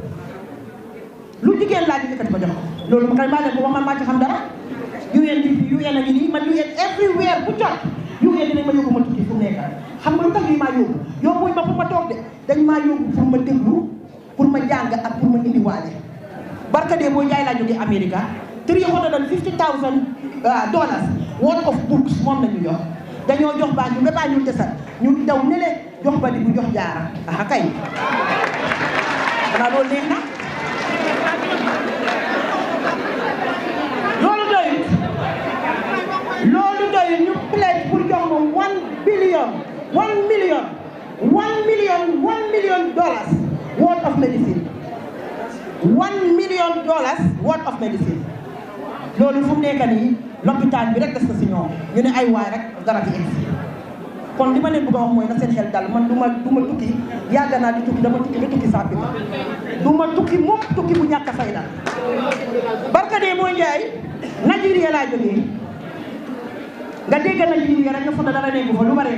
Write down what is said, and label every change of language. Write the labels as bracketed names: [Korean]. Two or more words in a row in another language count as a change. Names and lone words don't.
[Wolof] lu jigéen laa ñu yëkkati ko jox loolu ma kay maa leen ko wax man maa ci xam dara UN a ngi nii man UN everywhere bu jot UN dinañ ma yóbbu ma tukki fu mu nekk xam nga lu tax ñu maa yóbbuñ ma pour ma toog de dañ maa yóbbu pour ma déglu pour ma jàng ak pour ma indiwaale barka de boo jaay laa jógee Amérique $350,000 [English] worth of books [Wolof] moom la ñu jox dañoo jox Banjul ba Banjul desal ñu daw ne le jox ba di bu jox jaara aha kay xanaa loolu neex na loolu doyut ñu pledge pour jox ma $1 million [English] worth of medicine [Wolof] $1 million [English] worth of medicine [Wolof] loolu fu mu nekk nii lopitaan bi rek des na si ñoom ñu ne ay waay rek garab yi egsi kon li ma leen bëgg a wax mooy na seen xel dal man du ma tukki yàgg naa di tukki dama tukki ba tukki sàppi ma du ma tukki mukk tukki bu ñàkk a fay la barka dee mooy njaay Nigeria laa jógee nga dégg Nigeria rek nga foog dara nekku fa